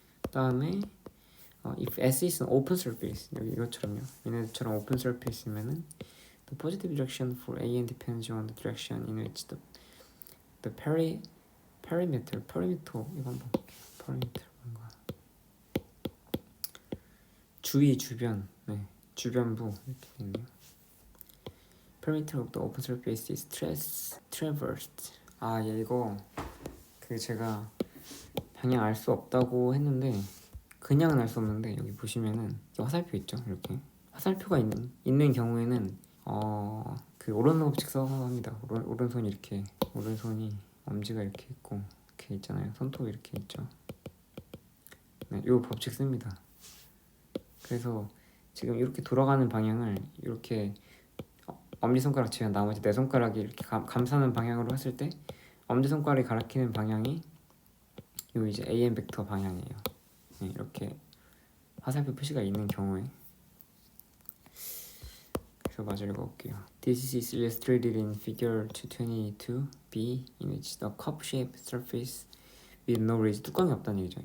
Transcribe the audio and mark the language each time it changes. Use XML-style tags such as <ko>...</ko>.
<ko>다음에</ko> <en>if S is an open surface,</en> <ko>여기 이것처럼요. 얘네들처럼</ko> <en>open surface면은 the positive direction for AN depends on the direction in which the perimeter</en> <ko>이거 한번 볼게요. perimeter 뭔가 주변, 네, 주변부 이렇게 있네요.</ko> <en>perimeter of the open surface is traversed.</en> <ko>얘 이거 그 제가 방향 알 수 없다고 했는데 그냥은 알 수 없는데 여기 보시면은 화살표 있죠. 이렇게 화살표가 있는 경우에는 그 오른손 법칙 써서 합니다. 오른손이 이렇게 오른손이 엄지가 이렇게 있고 이렇게 있잖아요. 손톱이 이렇게 있죠. 네, 이 법칙 씁니다. 그래서 지금 이렇게 돌아가는 방향을 이렇게 엄지손가락 치면 나머지 네 손가락이 이렇게 감싸는 방향으로 했을 때 엄지손가락이 가리키는 방향이 요 이제 AN 벡터 방향이에요. 네, 이렇게 화살표 표시가 있는 경우에. 그래서 마저 읽어볼게요.</ko> <en>This is illustrated in figure 222b in which the cup-shaped surface with no ridge,</en> <ko>뚜껑이 없다는 얘기죠.</ko>